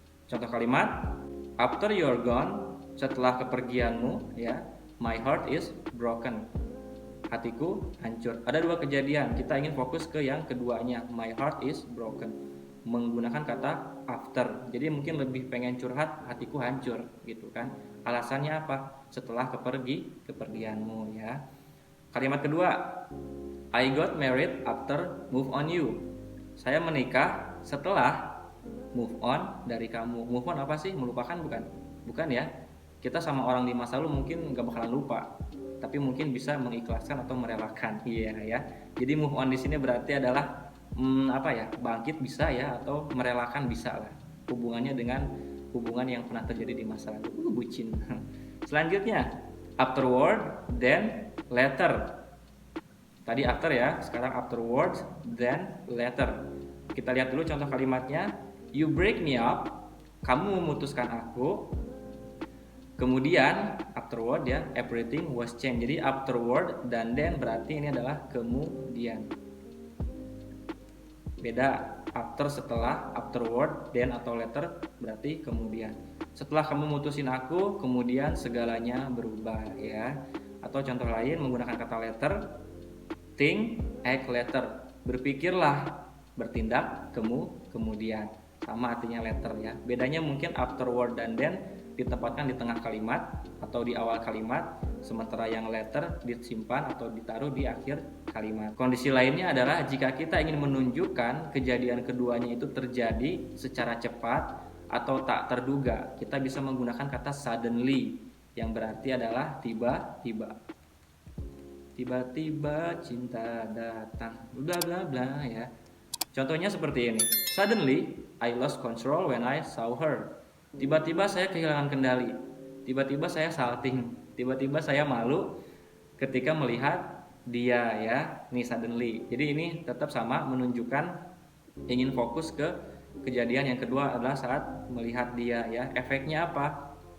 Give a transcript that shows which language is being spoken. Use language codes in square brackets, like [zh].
[id] Contoh kalimat, [en] after you're gone, [id] setelah kepergianmu ya, [en] my heart is broken, [id] hatiku hancur. Ada dua kejadian, kita ingin fokus ke yang keduanya, [en] my heart is broken, [id] menggunakan kata after. Jadi mungkin lebih pengen curhat, hatiku hancur gitu kan. Alasannya apa? Setelah kepergianmu ya. [en] Kalimat kedua, I got married after move on you. [id] Saya menikah setelah move on dari kamu. Move on apa sih? Melupakan bukan? Bukan ya. Kita sama orang di masa lalu mungkin gak bakalan lupa, tapi mungkin bisa mengikhlaskan atau merelakan. Iya ya. Jadi move on di sini berarti adalah bangkit bisa ya, atau merelakan bisa lah. Hubungannya dengan hubungan yang pernah terjadi di masa lalu. Bucin. Selanjutnya, afterward, then later. Tadi after ya, sekarang afterwards, then later. Kita lihat dulu contoh kalimatnya. [en] You break me up, [id] kamu memutuskan aku. [en] Kemudian afterward ya, everything was changed. [id] Jadi afterward dan then berarti ini adalah kemudian. Beda, after setelah, afterward, then atau later berarti kemudian. Setelah kamu mutusin aku, kemudian segalanya berubah ya. Atau contoh lain menggunakan kata later, [en] think, act later. [id] Berpikirlah, bertindak kemudian. Sama artinya later ya. Bedanya mungkin afterward dan then ditempatkan di tengah kalimat atau di awal kalimat, sementara yang later disimpan atau ditaruh di akhir kalimat. Kondisi lainnya adalah jika kita ingin menunjukkan kejadian keduanya itu terjadi secara cepat atau tak terduga, kita bisa menggunakan kata suddenly yang berarti adalah tiba-tiba. Tiba-tiba cinta datang, bla bla bla ya. Contohnya seperti ini. [en] Suddenly I lost control when I saw her. [id] Tiba-tiba saya kehilangan kendali. Tiba-tiba saya salting. Tiba-tiba saya malu ketika melihat dia ya. Nih suddenly. Jadi ini tetap sama, menunjukkan ingin fokus ke kejadian yang kedua adalah saat melihat dia ya. Efeknya apa?